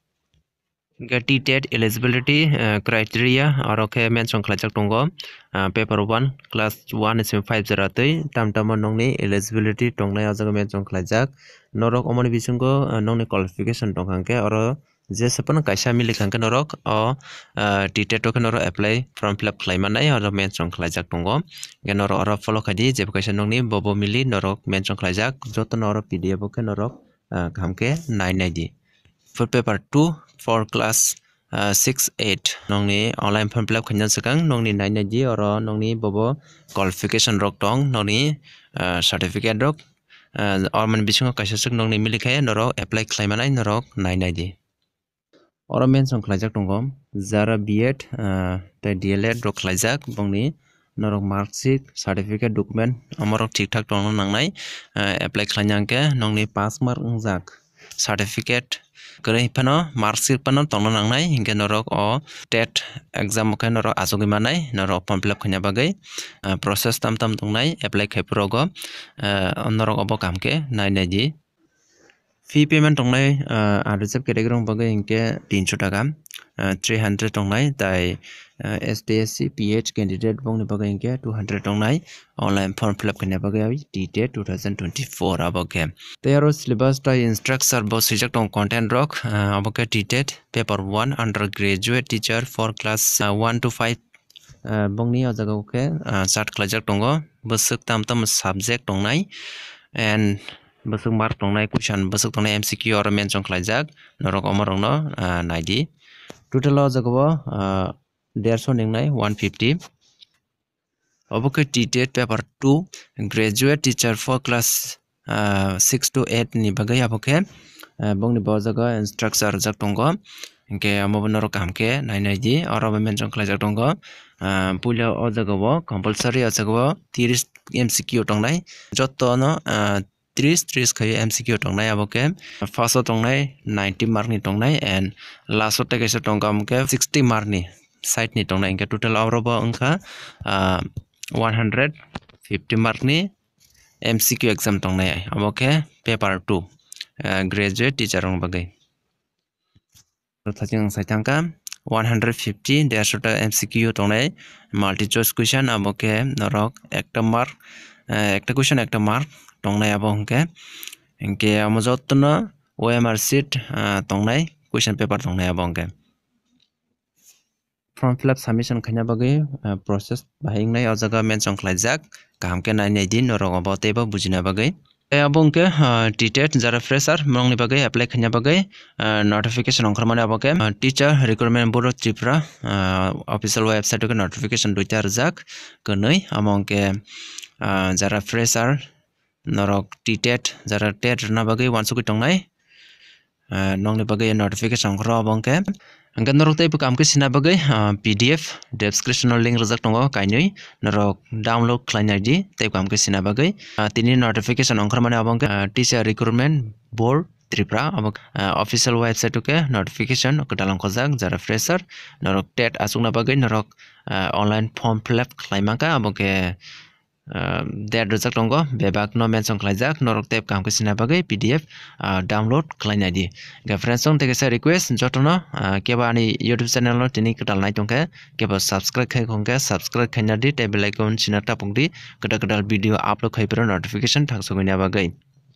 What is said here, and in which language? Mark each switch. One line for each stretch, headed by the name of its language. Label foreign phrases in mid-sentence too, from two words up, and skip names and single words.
English: TTET eligibility criteria
Kok Borok: oro ke mention khlaijak tongo
English: paper 1 class 1
Kok Borok: sim 5 jaratoi tamtama nongni eligibility tongnai o jaga mention khlaijak norok omoni bisingo nongni qualification tongkangke oro je sapano kaisa milikangke norok o TTET ke norok
English: apply form fill up
Kok Borok: khlaimanai oro mention khlaijak tongo hingke norok oro follow khaidi jebo kaisa nongni bobo mili norok mention khlaijak joto no oro PDF ke norok kahamke nainai di
English: food paper 2 for class 6-8
Kok Borok: nongni
English: online form fill up
Kok Borok: khainjan sakang nongni nainai di oro nongni bobo qualification rok tong nongni certificate rok or man bisingo kaisa suk nongni milikhe norok apply khlaimanai norok nainai di oro mention khlaijak tongo jara B.Ed tei D.LED rok khlaijak bongni norok
English: marksheet certificate document
Kok Borok: amorok thikthak tongno nangnai apply khlainjangke nongni
English: pass mark
Kok Borok: ungjak certificate koroi phano marksheet phano tongno nangnai hingke norok o
English: TET exam
Kok Borok: khe norok achukgui manai norok
English: form fill up
Kok Borok: khaina bagui process tamtam tongnai apply khaiporogo norok obo kamke nainai di
English: fee payment
Kok Borok: tongnai
English: reserve category
Kok Borok: bagui hingke 300 taka 300 tongnai tai
English: ST/SC PH candidate
Kok Borok: bongni bagui hingke 200 tongnai
English: online form fill up
Kok Borok: khaina bagui TTET 2024 aboke tei aro syllabus tai instructor bo sijak tong content rok aboke
English: TTET paper 1 undergraduate teacher for class 1 to 5
Kok Borok: bongni o jaga ke chart khlaijak tongo busuk tamtam subject tongnai and busuk mark tongnai question busuk tongnai
English: MCQ or mention
Kok Borok: khlaijak norok omorokno naidi total o jaga o 150 ningnai 150 oboke
English: TTET paper 2 graduate teacher for class 6 to 8
Kok Borok: ni bagai aboke bongni bo jaga instructor jak tongo hingke amo norok kamke nainai di oro mention khlaijak tongo puila o jaga o compulsory o jaga o 30 MCQ tongnai joto no 30 khai MCQ tongnai aboke first o tongnai 90 mark ni tongnai and last o kaisa tongka amke 60 mark ni side ni tongnai hingke total orobo wngkha 150 mark ni
English: MCQ exam
Kok Borok: tongnai aboke
English: paper 2 graduate teacher
Kok Borok: rong bagai thaching saitangka 150 150 MCQ tongnai
English: multi choice question
Kok Borok: aboke norok ekta mark ekta question ekta mark tongnai abo hingke amo jottono
English: OMR sheet
Kok Borok: tongnai
English: question paper
Kok Borok: tongnai abo hingke
English: form fill up submission
Kok Borok: khaina bagui process bahingnai o jaga mention khlaijak kahamke nainai di norok abo teibo bujina bagui abo hingke TTET jara fresher mongni bagui apply khaina bagui notification ongkharmani aboke teacher recruitment board of Tripura
English: official website
Kok Borok: ke notification duita rwjak konoi amo hingke jara fresher norok TTET jara TET rwna bagui uansukgui tongnai nongni bagui notification ongkharo abo hingke hingke norok teibo kamke sina bagui
English: PDF description link
Kok Borok: rwjak tongo kainui norok download khlainai di teibo kamke sina bagui tini notification ongkharmani abo hingke teacher recruitment board Tripura abo
English: official website
Kok Borok: ke notification kedalang khojak jara fresher norok TET achukna bagui norok
English: online form fill up
Kok Borok: khlaimaka abo ke date rwjak tongo bebak no mention khlaijak norok teibo kamke sina bagui
English: PDF download
Kok Borok: khlainai di friends tong teke request jotono keba ani YouTube channel no tini kedal nai tongke keba subscribe khai khongke subscribe khaina di tei
English: bell icon
Kok Borok: sina tapung di kedal
English: video upload
Kok Borok: khaipero notification thangsugoina bagui